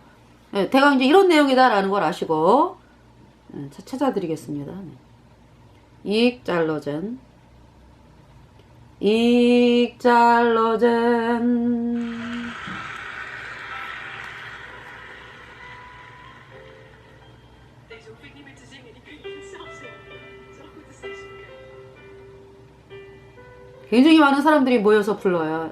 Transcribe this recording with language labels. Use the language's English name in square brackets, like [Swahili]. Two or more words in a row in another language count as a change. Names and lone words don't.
[Korean] 대강 이제 이런 내용이다라는 걸 아시고 찾아드리겠습니다. 익잘러젠, 익잘러젠. [Dutch] Deze hoef ik niet meer te zingen, die kun je zelf zingen. Zo goed is deze bekend. [Korean] 굉장히 많은 사람들이 모여서 불러요.